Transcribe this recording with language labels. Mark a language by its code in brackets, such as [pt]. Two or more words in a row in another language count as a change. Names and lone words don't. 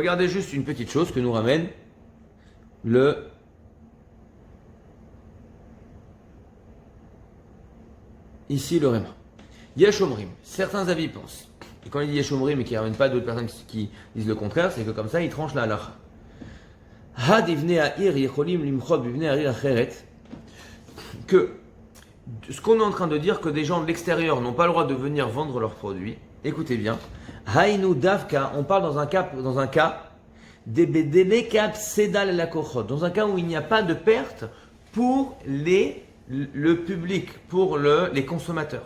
[fr] Regardez juste une petite chose que nous ramène ici le Réma. [he] יש אומרים, [fr] certains avis pensent, et quand il dit [he] יש אומרים [fr] et qu'il ne ramène pas d'autres personnes qui disent le contraire, c'est que comme ça, il tranche la halacha. [he] חד בני העיר יכולים למחות בבני העיר אחרת, [fr] que ce qu'on est en train de dire, que des gens de l'extérieur n'ont pas le droit de venir vendre leurs produits, écoutez bien, [he] היינו דווקא, [fr] on parle dans un cas dans un cas où il n'y a pas de perte pour le public, pour les consommateurs.